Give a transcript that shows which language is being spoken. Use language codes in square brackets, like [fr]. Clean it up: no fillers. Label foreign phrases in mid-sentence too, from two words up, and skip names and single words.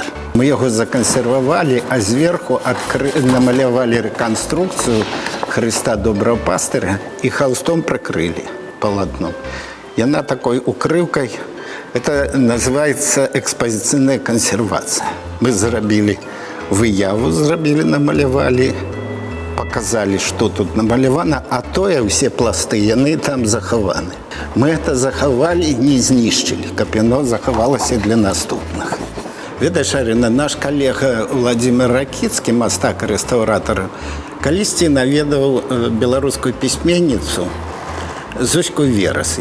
[ru] Мы его законсервовали, а сверху намалявали реконструкцию Христа, доброго пастыря и холстом прикрыли полотном. И она такой укрывкой, это называется экспозиционная консервация. [be] Мы зробили выяву, намалявали, [ru] показали, что тут [be] намалявано, а тое все пласты, яны там захованы. [ru] Мы это [be] заховали, не знищили, каб яно заховалася для наступных. Ведаеш, Арина, наш калега Владимир Ракіцкі, мастак-рэстаўратар, калісьці наведаў беларускую пісьменніцу Зоську Верас.